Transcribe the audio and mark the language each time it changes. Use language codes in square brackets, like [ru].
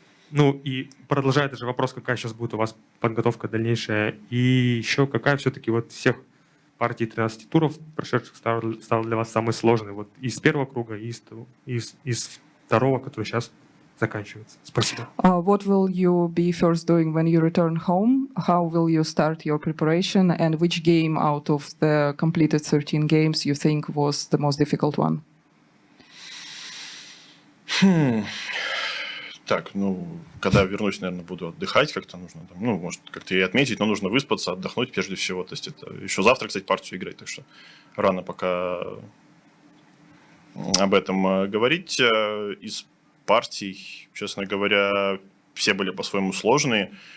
[ru] Ну и продолжая этот же вопрос, какая сейчас будет у вас подготовка дальнейшая? И еще какая все-таки вот всех партий 13 туров прошедших стала для вас самой сложной? Вот из первого круга и из второго, который сейчас заканчивается. Спасибо. [en] What will you be first doing when you return home? How will you start your preparation? And which game out of the completed 13 games you think was the most difficult one? [ru] Так, ну, когда вернусь, наверное, буду отдыхать как-то нужно. Там, ну, может, как-то и отметить, но нужно выспаться, отдохнуть прежде всего. То есть это еще завтра, кстати, партию играть, так что рано пока об этом говорить. Из партий, честно говоря, все были по-своему сложные.